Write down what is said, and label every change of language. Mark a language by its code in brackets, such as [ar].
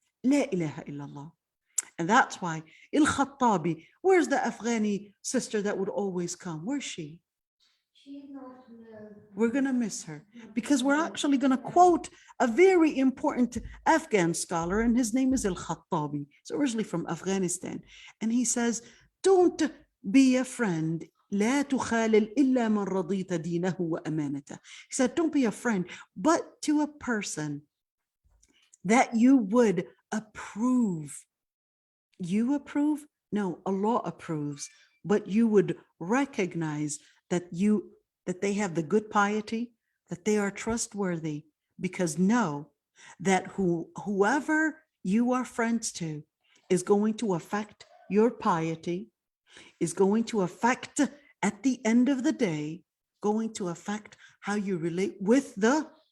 [en] La ilaha illallah. And that's why Al-Khattabi, where's the Afghani sister that would always come? Where's she? She's not here. We're going to miss her because we're actually going to quote a very important Afghan scholar, and his name is Al-Khattabi. He's originally from Afghanistan. And he says, don't be a friend. [ar] لا تخالل إلا من رضيت دينه وأمانته. [en] He said, don't be a friend, but to a person that you would approve. You approve? No, Allah approves, but you would recognize that they have the good piety, that they are trustworthy, because know that whoever you are friends to is going to affect your piety, is going to affect, at the end of the day, going to affect how you relate with the